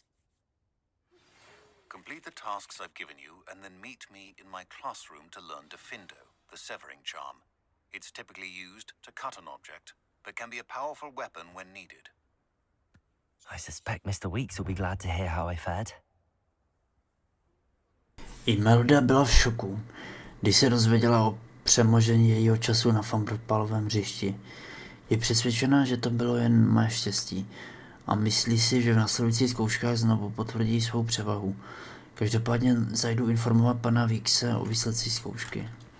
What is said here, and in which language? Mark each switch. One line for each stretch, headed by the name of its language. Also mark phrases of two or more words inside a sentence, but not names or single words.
English: Complete the tasks I've given you and then meet me in my classroom to learn Defindo, the severing charm. It's typically used to cut an object, but can be a powerful weapon when needed. I suspect Mr. Weeks will be glad to hear how I fared.
Czech: Imelda byla v šoku, když se dozvěděla o přemožení jejího času na fotbalovém hřišti. Je přesvědčena, že to bylo jen moje štěstí a myslí si, že v následujících zkouškách znovu potvrdí svou převahu. Každopádně zajdu informovat pana Weekse o výsledcích zkoušky.